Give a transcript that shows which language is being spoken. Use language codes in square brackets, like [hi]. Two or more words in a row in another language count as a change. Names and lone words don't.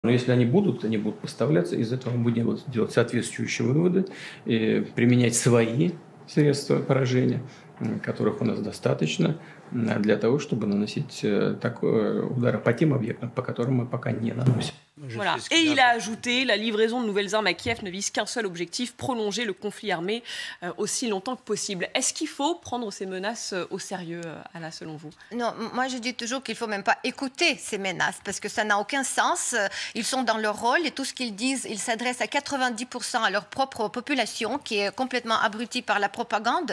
[ru] Но если они будут поставляться, из этого мы будем делать соответствующие выводы, и применять свои средства поражения, которых у нас достаточно, для того, чтобы наносить удары по тем объектам, по которым мы пока не наносим. [fr] Voilà. Et il a ajouté, la livraison de nouvelles armes à Kiev ne vise qu'un seul objectif, prolonger le conflit armé aussi longtemps que possible. Est-ce qu'il faut prendre ces menaces au sérieux, Ala, selon vous? Non, moi je dis toujours qu'il ne faut même pas écouter ces menaces, parce que ça n'a aucun sens. Ils sont dans leur rôle et tout ce qu'ils disent, ils s'adressent à 90% à leur propre population, qui est complètement abrutie par la propagande.